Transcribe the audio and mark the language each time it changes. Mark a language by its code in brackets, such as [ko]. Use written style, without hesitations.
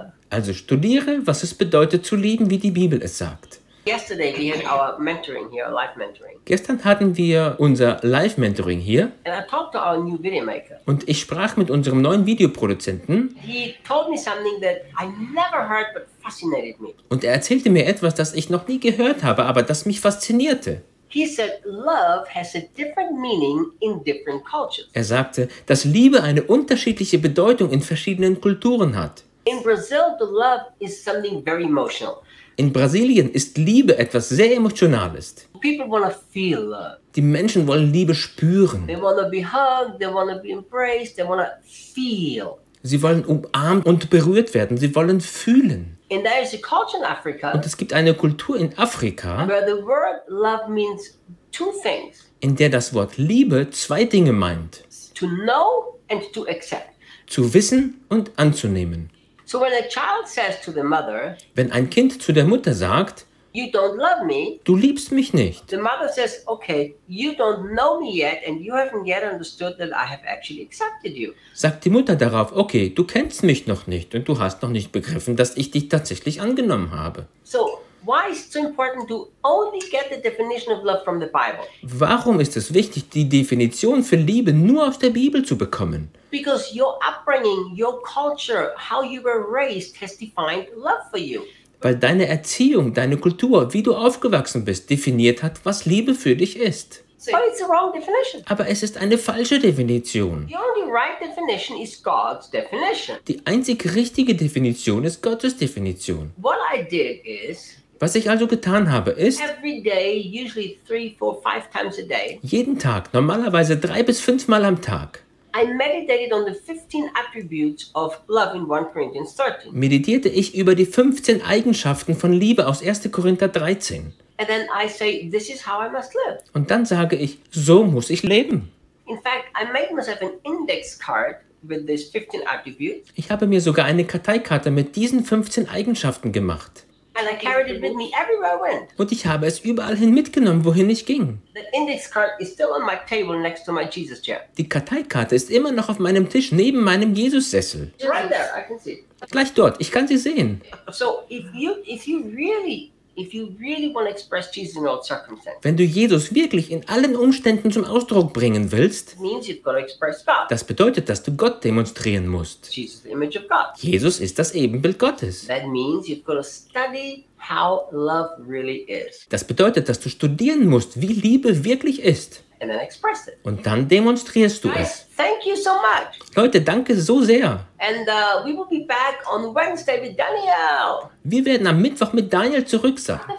[de] Also studiere, was es bedeutet zu lieben, wie die Bibel es sagt. [en] Yesterday we had our mentoring here, live mentoring. [de] Gestern hatten wir unser Live-Mentoring hier. [en] And I talked to our new video maker. [de] Und ich sprach mit unserem neuen Videoproduzenten. [en] He told me something that I never heard but fascinated me. [de] Und er erzählte mir etwas, das ich noch nie gehört habe, aber das mich faszinierte. [en] He said, love has a different meaning in different cultures. [de] Er sagte, dass Liebe eine unterschiedliche Bedeutung in verschiedenen Kulturen hat. [en] In Brazil, the love is something very emotional. [de] In Brasilien ist Liebe etwas sehr Emotionales. [en] People wanna feel love. [de] Die Menschen wollen Liebe spüren. [en] They wanna be hugged, they wanna be embraced, they wanna feel. [de] Sie wollen umarmt und berührt werden, sie wollen fühlen. [en] And there is a culture in Africa, [de] und es gibt eine Kultur in Afrika, [en] where the word love means two things. [de] In der das Wort Liebe zwei Dinge meint. [en] To know and to accept. [de] Zu wissen und anzunehmen. [en] So when a child says to the mother, [de] wenn ein Kind zu der Mutter sagt, [en] you don't love me, [de] du liebst mich nicht. [en] The mother says, okay, you don't know me yet and you haven't yet understood that I have actually accepted you. [de] Sagt die Mutter darauf, okay, du kennst mich noch nicht und du hast noch nicht begriffen, dass ich dich tatsächlich angenommen habe. [en] So why is it so important to only get the definition of love from the Bible? [de] Warum ist es wichtig, die Definition für Liebe nur aus der Bibel zu bekommen? [en] Because your upbringing, your culture, how you were raised has defined love for you. [de] Weil deine Erziehung, deine Kultur, wie du aufgewachsen bist, definiert hat, was Liebe für dich ist. [en] But it's a wrong definition. [de] Aber es ist eine falsche Definition. [en] The only right definition is God's definition. [de] Die einzig richtige Definition ist Gottes Definition. [en] What I did is, [de] was ich also getan habe, ist, [en] every day, usually 3, 4, 5 times a day, [de] jeden Tag, normalerweise 3 bis 5 Mal am Tag, [en] I meditated on the 15 attributes of love in 1 Corinthians 13. [de] Meditierte ich über die 15 Eigenschaften von Liebe aus 1. Korinther 13. [en] And then I say, this is how I must live. [de] Und dann sage ich, so muss ich leben. [en] In fact, I made myself an index card with these 15 attributes. [de] Ich habe mir sogar eine Karteikarte mit diesen 15 Eigenschaften gemacht. [en] And I carried it with me everywhere I went. [de] Und ich habe es überall hin mitgenommen, wohin ich ging. [en] The index card is still on my table next to my Jesus chair. [de] Die Karteikarte ist immer noch auf meinem Tisch neben meinem Jesus-Sessel. [en] Right there, I can see. [de] Gleich dort, ich kann sie sehen. [en] So if you really If you really want to express Jesus in all circumstances, [de] wenn du Jesus wirklich in allen Umständen zum Ausdruck bringen willst, [en] means you've got to express God. [de] Das bedeutet, dass du Gott demonstrieren musst. [en] Jesus is the image of God. [de] Jesus ist das Ebenbild Gottes. [en] That means you've got to study how love really is. [de] Das bedeutet, dass du studieren musst, wie Liebe wirklich ist. [en] And then express it. [de] Und dann demonstrierst du es. [en] Thank you so much. [de] Leute, danke so sehr. [en] And we will be back on Wednesday with Daniel. [de] Wir werden am Mittwoch mit Daniel zurück sein.